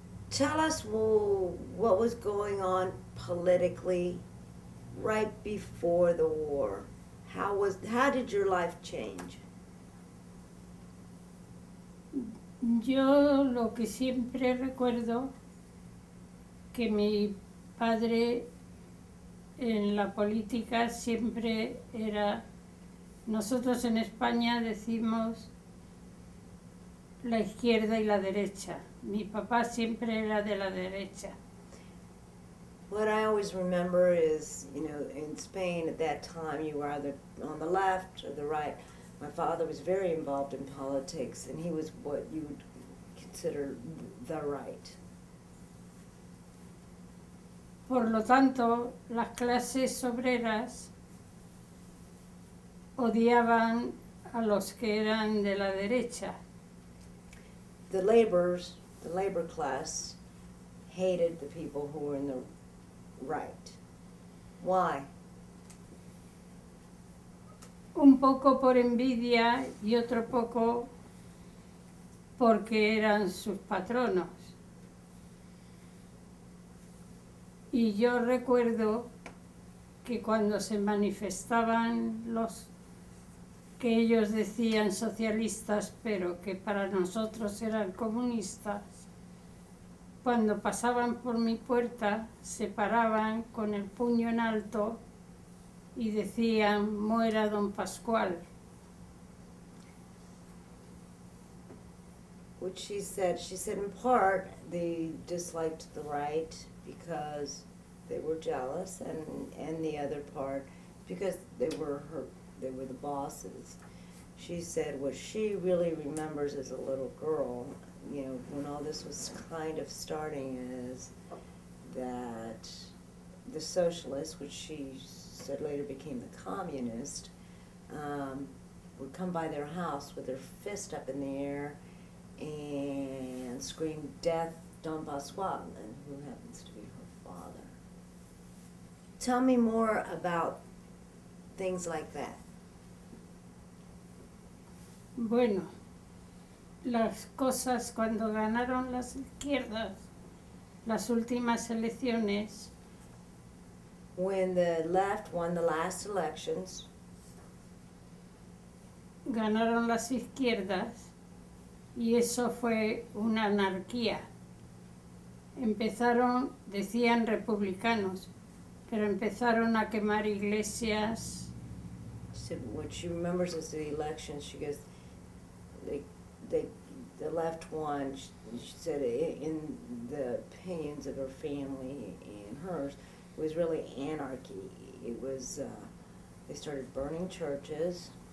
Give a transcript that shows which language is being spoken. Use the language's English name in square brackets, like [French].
[English] Tell us what was going on politically right before the war. How did your life change? [Spanish] Yo lo que siempre recuerdo, que mi padre en la política siempre era, nosotros en España decimos la izquierda y la derecha. Mi papá siempre era de la derecha. [English] What I always remember is, in Spain at that time, you were either on the left or the right. My father was very involved in politics, and he was what you would consider the right. [Spanish] Por lo tanto, las clases obreras odiaban a los que eran de la derecha. [English] The labor class, hated the people who were in the right. Why? [Spanish] Un poco por envidia y otro poco porque eran sus patronos. Y yo recuerdo que cuando se manifestaban los que ellos decían socialistas, pero que para nosotros eran comunistas, cuando pasaban por mi puerta se paraban con el puño en alto y decían, muera don Pascual. [English] What she said in part they disliked the right because they were jealous, and the other part because they were the bosses. She said what she really remembers as a little girl, when all this was kind of starting, is that the socialists, which she said later became the communist, would come by their house with their fist up in the air and scream, "Death, Don Pascual," and who happens to be her father. Tell me more about things like that. [Spanish] Bueno, las cosas cuando ganaron las izquierdas las últimas elecciones. [English] When the left won the last elections, [Spanish] ganaron las izquierdas y eso fue una anarquía. Empezaron, decían republicanos, pero empezaron a quemar iglesias. [English] So what she remembers is the elections. She goes, the left won. She said, in the opinions of her family and hers, it was really anarchy. It was, they started burning churches.